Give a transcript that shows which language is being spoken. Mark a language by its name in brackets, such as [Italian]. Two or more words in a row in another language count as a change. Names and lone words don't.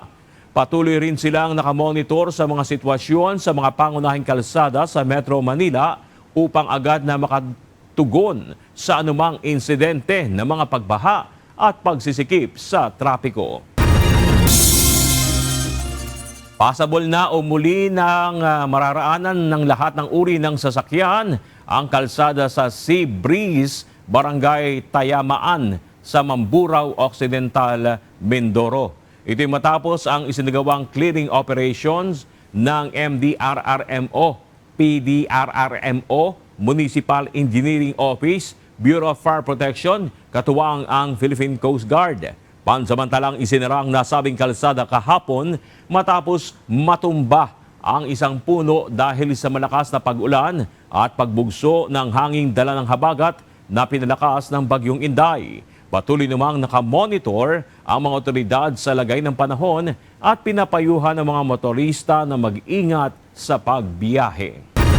[Filipino] Patuloy rin silang nakamonitor sa mga sitwasyon sa mga pangunahing kalsada sa Metro Manila upang agad na makatugon sa anumang insidente ng mga pagbaha at pagsisikip sa trapiko. Pasabol na o muli ng mararaanan ng lahat ng uri ng sasakyan ang kalsada sa Sea Breeze, Barangay Tayamaan sa Mamburao Occidental, Mindoro. Ito'y matapos ang isinagawang clearing operations ng MDRRMO, PDRRMO, Municipal Engineering Office, Bureau of Fire Protection, katuwang ang Philippine Coast Guard. Pansamantalang isinara ang nasabing kalsada kahapon matapos matumba ang isang puno dahil sa malakas na pag-ulan at pagbugso ng hanging dala ng habagat na pinalakas ng Bagyong Inday. Patuloy namang nakamonitor ang mga otoridad sa lagay ng panahon at pinapayuhan ng mga motorista na mag-ingat sa pagbiyahe.